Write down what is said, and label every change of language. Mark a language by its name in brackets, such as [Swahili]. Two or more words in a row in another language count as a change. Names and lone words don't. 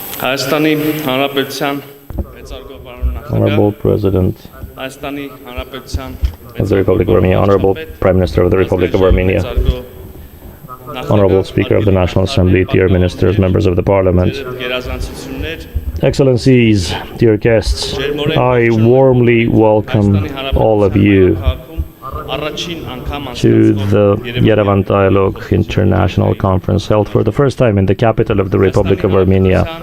[Armenian] Հայաստանի Հանրապետության մեծարգո պարոն [English] Honorable [Armenian] նախագահ, [English] President [Armenian] Հայաստանի Հանրապետության [English] of the Republic of Armenia, Honorable Prime Minister of the Republic of Armenia, Honorable Speaker of the National Assembly, dear ministers, members of the Parliament, Excellencies, dear guests, I warmly welcome all of you to the Yerevan Dialogue International Conference held for the first time in the capital of the Republic of Armenia.